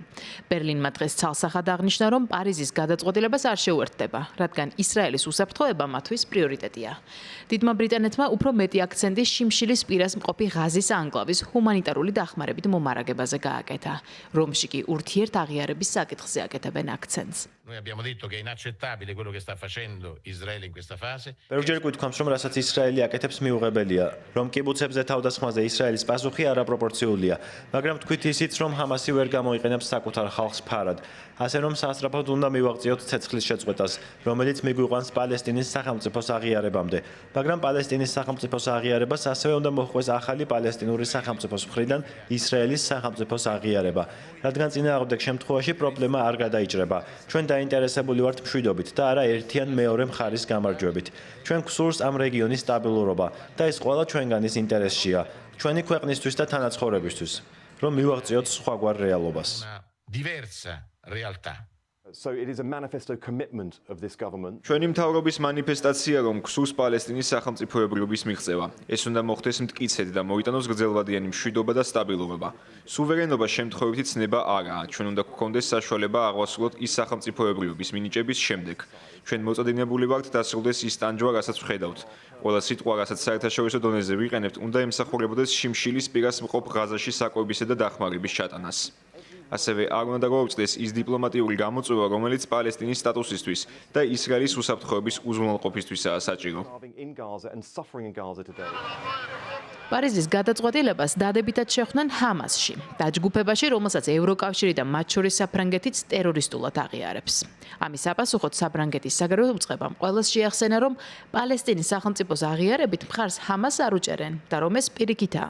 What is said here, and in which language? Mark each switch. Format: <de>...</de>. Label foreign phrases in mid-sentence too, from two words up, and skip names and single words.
<ka>ბერლინმა დღეს ცალსახად აღნიშნა, რომ პარიზის გადაწყვეტილებას არ შეუერთდება, რადგან ისრაელის უსაფრთხოება მათთვის პრიორიტეტია. დიდმა ბრიტანეთმა უფრო მეტი აქცენტი შიმშილის პირას მყოფი ღაზის ანკლავის ჰუმანიტარული დახმარებით მომარაგებაზე გააკეთა. რომში კი ურთიერთაღიარების საკითხზე აკეთებენ აქცენტს.</ka> <it>Noi abbiamo detto che è inaccettabile quello che sta facendo Israele in questa fase.</it> <ka>Ბევრჯერ გვითქვამს, რომ რასაც ისრაელი აკეთებს მიუღებელია, რომ კიბუცებზე თავდასხმაზე ისრაელის პასუხი არაპროპორციულია, მაგრამ თქვით ისიც, რომ ჰამასი ვერ გამოიყენებს საკუთარ ხალხს ფარად, ასე რომ სასწრაფოდ უნდა მივაღწიოთ ცეცხლის შეწყვეტას, რომელიც მიგვიყვანს პალესტინის სახელმწიფოს აღიარებამდე, მაგრამ პალესტინის სახელმწიფოს აღიარებას ასევე უნდა მოჰყვეს ახალი პალესტინური სახელმწიფოს მხრიდან ისრაელის სახელმწიფოს აღიარება, რადგან წინააღმდეგ შემთხვევაში პრობლემა არ გადაიჭრება. ჩვენ დაინტერესებული ვართ მშვიდობით და არა ერთიან მეორე მხარის გამარჯვებით. ჩვენ გვსურს ამ რეგიონის სტაბილურობა და ეს ყველა ჩვენგანის ინტერესშია, ჩვენი ქვეყნისთვის და თანაცხოვრებისთვის, რომ მივაღწიოთ სხვაგვარ რეალობას.</ka> <it>Una diversa realtà.</it> <en>So it is a manifesto commitment of this government.</en> <ka>ჩვენი მთავრობის მანიფესტაცია, რომ გსურს პალესტინის სახელმწიფოებრიობის მიღწევა. ეს უნდა მოხდეს მტკიცედ და მოიტანოს გრძელვადიანი მშვიდობა და სტაბილურობა. სუვერენობა შემთხვევითი ცნება არაა. ჩვენ უნდა გვქონდეს საშუალება აღვასრულოთ ის სახელმწიფოებრიობის მინიჭების შემდეგ. ჩვენ მოწოდინებული ვართ დასრულდეს ის ტანჯვა, რასაც ვხედავთ. ყველა სიტყვა, რასაც საერთაშორისო დონეზე ვიყენებთ, უნდა ემსახურებოდეს შიმშილის პირას მყოფ ღაზაში საკვებისა და დახმარების ჩატანას. ასევე არ უნდა გაუწდეს ის დიპლომატიური გამოწვევა, რომელიც პალესტინის სტატუსისთვის და ისრაელის უსაფრთხოების უზრუნველყოფისთვისაა საჭირო.</ka> <en>Starving in Gaza and suffering in Gaza today.</en> <ka>პარიზის გადაწყვეტილებას დადებითად შეხვდნენ ჰამასში, დაჯგუფებაში, რომელსაც ევროკავშირი და მათ შორის საფრანგეთიც ტერორისტულად აღიარებს. ამის საპასუხოდ საფრანგეთის საგარეო უწყებამ ყველას შეახსენა, რომ პალესტინის სახელმწიფოს აღიარებით მხარს ჰამასს არ უჭერენ და რომ ეს პირიქითაა.</ka>